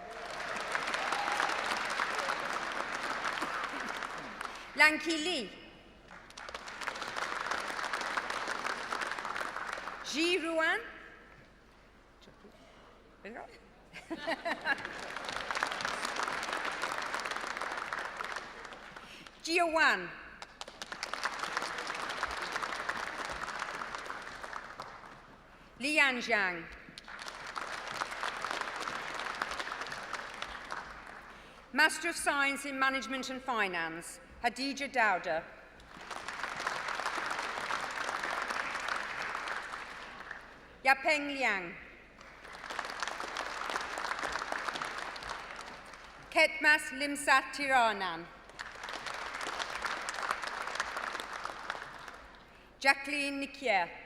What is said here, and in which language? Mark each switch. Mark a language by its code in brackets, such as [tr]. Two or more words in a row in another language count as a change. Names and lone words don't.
[en] Lanky Lee. Ji Ruan. Jia Wan. Lian Zhang. Master of Science in Management and Finance, Hadija Dowda. Yapeng Liang. Ketmas Limsat Tiranan. Jacqueline Nikier.